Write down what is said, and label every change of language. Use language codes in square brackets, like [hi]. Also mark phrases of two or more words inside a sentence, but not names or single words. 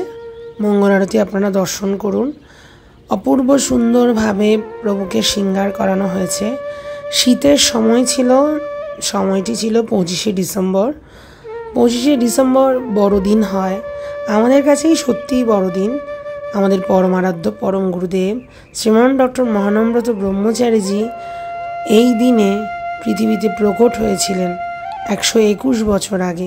[bn] মঙ্গল আরতি আপনারা দর্শন করুন। অপূর্ব সুন্দর ভাবে প্রভুকে শৃঙ্গার করানো হয়েছে। শীতের সময় ছিল, সময়টি ছিল 25শে ডিসেম্বর। 25শে ডিসেম্বর বড়দিন হয়, আমাদের কাছেই সত্যিই বড়দিন। আমাদের পরমারাধ্য পরম গুরুদেব শ্রীমান ডক্টর মহানামব্রত ব্রহ্মচারীজি এই দিনে পৃথিবীতে প্রকট হয়েছিলেন 121 বছর আগে।